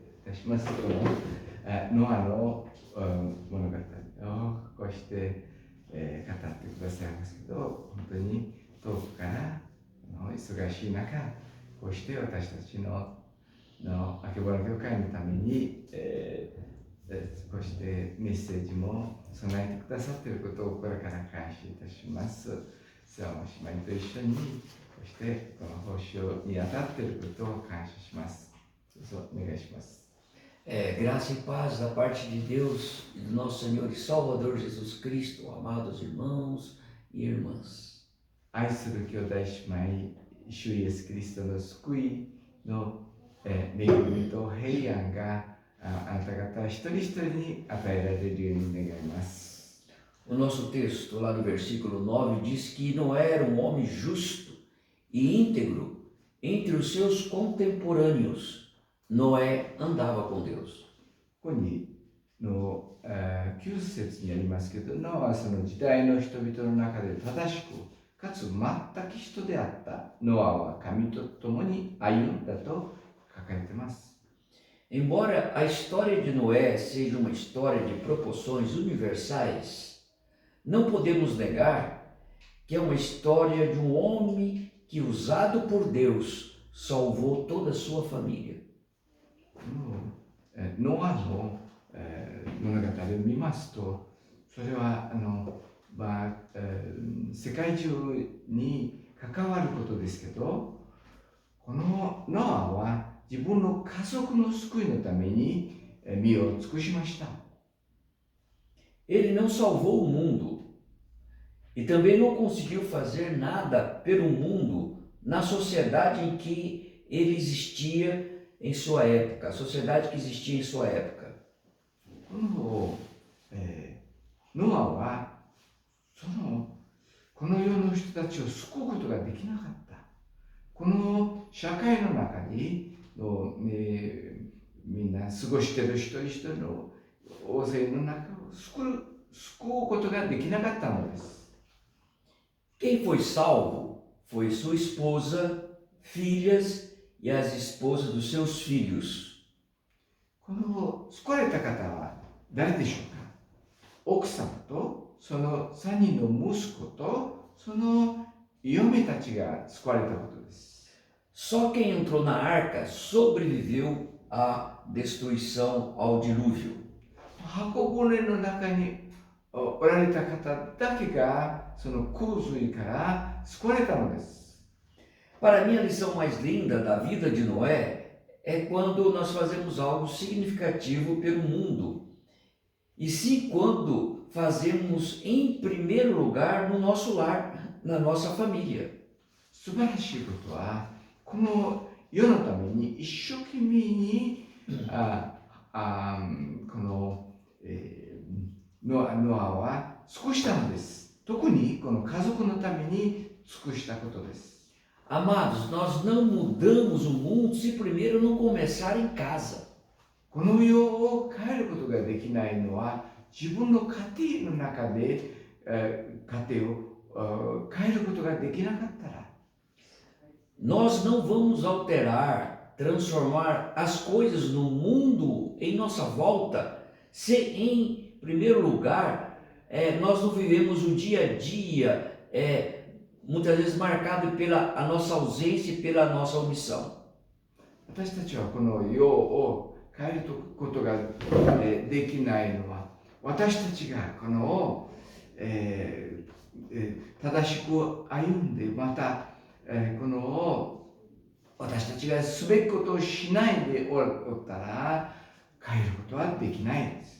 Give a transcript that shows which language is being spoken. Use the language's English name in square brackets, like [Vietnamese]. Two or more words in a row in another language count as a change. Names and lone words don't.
[Japanese] たします。このノアの物語をこうして、語ってくださいますけど、本当に遠くから忙しい中、こうして私たちのあけぼの教会のために、こうしてメッセージも備えてくださっていることを心から感謝いたします。瀬尾姉妹と一緒にこうしてこの報酬に当たっていることを感謝します。どうぞお願いします。 [Portuguese] Graça e paz da parte de Deus e do nosso Senhor e Salvador Jesus Cristo, amados irmãos e irmãs. [Japanese] 愛する兄弟姉妹、主イエス・キリストの救いの恵みと平安があなた方一人一人に与えられるように願います。 [Portuguese] O nosso texto, lá no versículo 9, diz que Noé era um homem justo e íntegro entre os seus contemporâneos. Noé andava com Deus. [Japanese] ここにの9節にありますけど、ノアはその時代の人々の中で正しくかつ全く人であったノアは神と共に歩んだと書かれています。 [Portuguese] Embora a história de Noé seja uma história de proporções universais, não podemos negar que é uma história de um homem que, usado por Deus, salvou toda a sua família. [Japanese] ノアの物語を見ますと、それは世界中に関わることですけど、このノアは自分の家族の救いのために身を尽くしました。 [Portuguese] Ele não salvou o mundo e também não conseguiu fazer nada pelo mundo na sociedade em que ele existia em sua época, a sociedade que existia em sua época. [Japanese] ノアはこの世の人たちを救うことができなかった。この社会の中にみんな過ごしている一人一人の大勢の中を救うことができなかったのです。 [Portuguese] Quem foi salvo foi sua esposa, filhas e as esposas dos seus filhos. [Japanese] この救われた方は誰でしょうか。奥様とその3人の息子とその嫁たちが救われたことです。 [Portuguese] Só quem entrou na arca sobreviveu à destruição, ao dilúvio. [Japanese] 箱舟の中におられた方だけがその洪水から救われたのです。 [Portuguese] Para mim, a lição mais linda da vida de Noé é quando nós fazemos algo significativo pelo mundo. E sim quando fazemos em primeiro lugar no nosso lar, na nossa família. [Japanese] 素晴らしいことは、この世のために一生懸命にこのノアは尽くしたのです。特にこの家族のために尽くしたことです。 [Portuguese] Amados, nós não mudamos o mundo se primeiro não começar em casa. [Japanese] この世を変えることができないのは自分の家庭の中で、家庭を変えることができなかったら [Portuguese] Nós não vamos alterar, transformar as coisas no mundo em nossa volta se, em primeiro lugar, nós não vivemos o dia a dia, muitas vezes marcado pela a nossa ausência e pela nossa omissão. [Japanese] 私たちはこの世を変えることができないのは私たちがこの正しく歩んでまたこの私たちがすべきことをしないでおったら変えることはできないです。